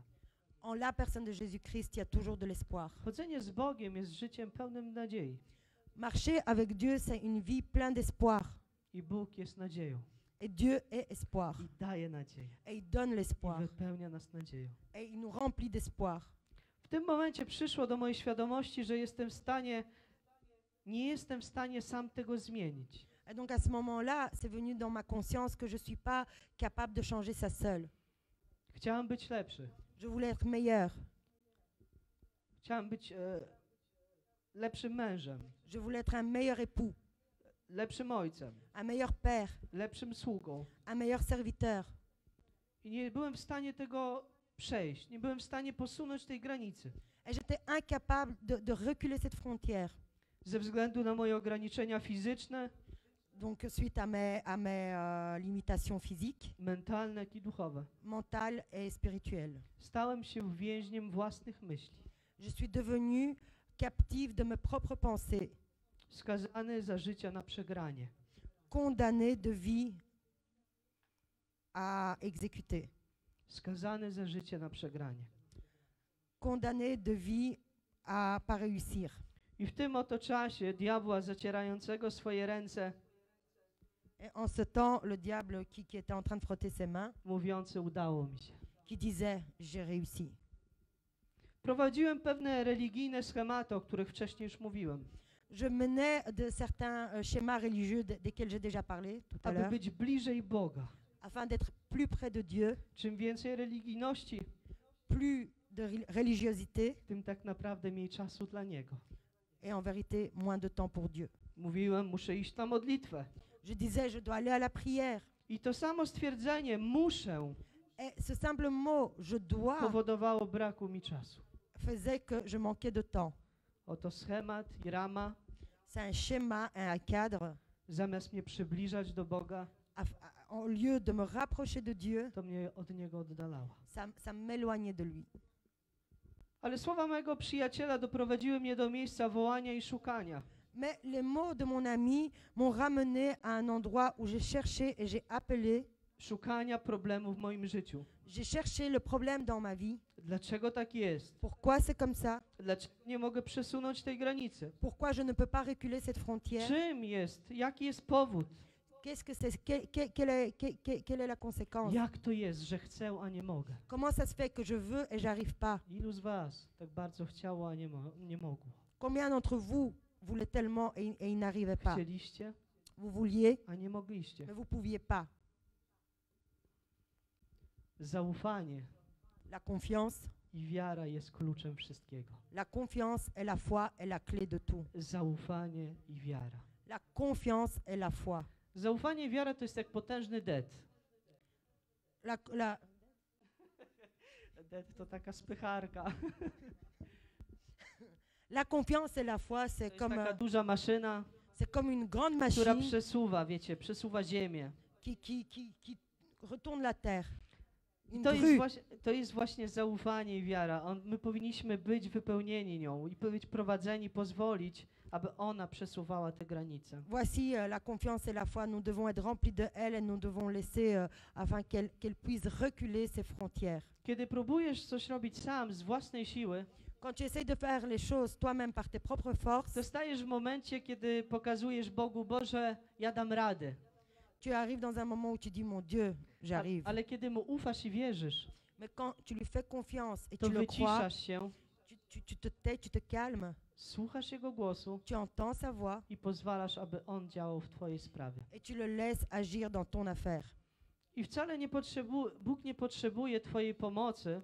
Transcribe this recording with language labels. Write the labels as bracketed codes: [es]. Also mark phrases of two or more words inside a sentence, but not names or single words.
[fr] En la personne de Jésus-Christ, il y a toujours de l'espoir. [pl] Chodzenie z Bogiem jest życiem pełnym nadziei. [fr] Marcher avec Dieu, c'est une vie pleine d'espoir. [pl] I Bóg jest nadzieją. [fr] Et Dieu est espoir. [pl] I daje nadzieję. [fr] Et il donne [pl] I [fr] l'espoir. [pl] wypełnia nas nadzieją. [fr] Et il nous remplit d'espoir. [pl] W tym momencie przyszło do mojej świadomości, że nie jestem w stanie sam tego zmienić. [fr] Et donc à ce moment-là, c'est venu dans ma conscience que je ne suis pas capable de changer ça seul. [pl] Chciałem być lepszy. [fr] Je voulais être meilleur. [pl] Chciałem być lepszym mężem, [fr] Je voulais être un meilleur époux, [pl] lepszym ojcem, [fr] un meilleur père, [pl] lepszym sługą. [fr] un meilleur serviteur. [pl] I nie byłem w stanie tego przejść. Nie byłem w stanie posunąć tej granicy. [fr] Et j'étais incapable de reculer cette frontière. [pl] Ze względu na moje ograniczenia fizyczne, [fr] Donc suite à mes limitations physiques, [pl] mentalne, jak i duchowe. [fr] mentales et spirituelles. [pl] Stałem się więźniem własnych myśli. [fr] Je suis devenue captive de mes propres pensées, [pl] Skazany za życia na przegranie. [fr] condamnée de vie à exécuter, [pl] Skazany za życie na przegranie. [fr] condamnée de vie à pas réussir. [pl] I w tym oto czasie diabła zacierającego swoje ręce, [fr] Et en ce temps, le diable qui était en train de frotter ses mains, [pl] mówiący udało mi się. [fr] qui disait j'ai réussi. [pl] Prowadziłem pewne religijne schematy, o których wcześniej już mówiłem, [fr] Je menais de certains schémas religieux desquels j'ai déjà parlé tout à [pl] aby [fr] l'heure, [pl] być bliżej Boga. [fr] afin d'être plus près de Dieu, [pl] Czym więcej religijności, [fr] plus de religiosité [pl] tym tak naprawdę mniej czasu dla Niego. [fr] et en vérité moins de temps pour Dieu. [pl] Mówiłem, muszę iść na modlitwę. [fr] Je disais je dois aller à la prière. [pl] I to samo stwierdzenie, muszę, [fr] Et ce simple mot je dois [pl] powodowało braku mi czasu. [fr] faisait que je manquais de temps. [pl] Oto schemat i rama, [fr] C'est un schéma, un cadre. [pl] zamiast mnie przybliżać do Boga, [fr] En lieu de me rapprocher de Dieu, [pl] to mnie od Niego oddalała. [fr] ça m'éloignait de lui. [pl] Ale słowa mojego przyjaciela doprowadziły mnie do miejsca wołania i szukania. [fr] Mais les mots de mon ami m'ont ramené à un endroit où j'ai cherché et j'ai appelé. [pl] Szukania problemu w moim życiu. [fr] J'ai cherché le problème dans ma vie. [pl] Dlaczego tak jest? [fr] Pourquoi c'est comme ça? [pl] Dlaczego nie mogę przesunąć tej granicy? [fr] Pourquoi je ne peux pas reculer cette frontière? [pl] Czym jest? Jaki jest powód? [fr] Qu'est-ce que c'est? Quelle est la conséquence? [pl] Jak to jest, że chcę, a nie mogę? [fr] Comment ça se fait que je veux et j'arrive pas? [pl] Ilu z was tak bardzo chciało, a nie mogło? [fr] Combien d'entre vous voulaient tellement et ils n'arrivaient pas? [pl] Chcieliście, [fr] Vous vouliez, [pl] a nie mogliście. [fr] mais vous pouviez pas. [pl] Zaufanie [fr] La confiance, [pl] i wiara jest kluczem wszystkiego. [fr] la confiance et la foi est la clé de tout. [pl] Zaufanie i wiara. [fr] La confiance et la foi. [pl] Zaufanie i wiara to jest jak potężny det. Det to taka spycharka. [fr] La confiance et la foi, [pl] To [fr] c'est [pl] jest [fr] comme, [pl] taka duża maszyna, [fr] c'est comme une grande [pl] która [fr] machine [pl] przesuwa, wiecie, przesuwa ziemię. [fr] qui retourne la terre. [pl] I [fr] Une [pl] to [fr] grue. [pl] jest właśnie zaufanie i wiara. My powinniśmy być wypełnieni nią i być prowadzeni, pozwolić, aby ona przesuwała te granice. [fr] Voici la confiance et la foi. Nous devons être remplis de elle et nous devons laisser afin qu'elle puisse reculer ses frontières. [pl] Kiedy próbujesz coś robić sam z własnej siły, [fr] Quand tu essayes de faire les choses toi-même par tes propres forces, [pl] to stajesz w momencie, kiedy pokazujesz Bogu, Boże, ja dam radę. [fr] tu arrives dans un moment où tu dis, mon Dieu, j'arrive. [pl] Ale kiedy Mu ufasz i wierzysz, [fr] Mais quand tu lui fais confiance et [pl] to [fr] tu le crois, [pl] wyciszasz się, [fr] tu te tais, tu te calmes, [pl] słuchasz Jego głosu [fr] tu entends sa voix [pl] i pozwalasz, aby On działał w Twojej sprawie. [fr] et tu le laisses agir dans ton affaire. [pl] I wcale Bóg nie potrzebuje Twojej pomocy,